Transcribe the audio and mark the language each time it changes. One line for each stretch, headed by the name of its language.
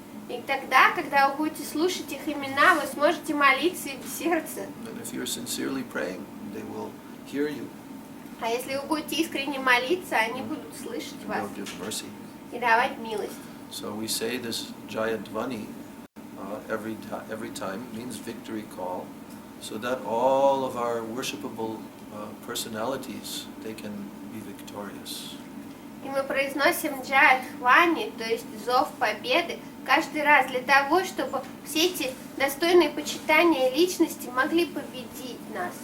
Russian: И тогда, когда вы будете слушать их имена, вы сможете молиться им в сердце.
English: And if you're sincerely praying, they will hear you.
Russian: А если вы будете искренне молиться, они будут слышать вас
English: They'll give mercy.
Russian: и давать милость.
English: So we say this Jayadvani every time, means victory call, so that all of our worshipable personalities, they can be victorious.
Russian: И мы произносим Джайадхвани, то есть зов победы, каждый раз для того, чтобы все эти достойные почитания личности могли победить нас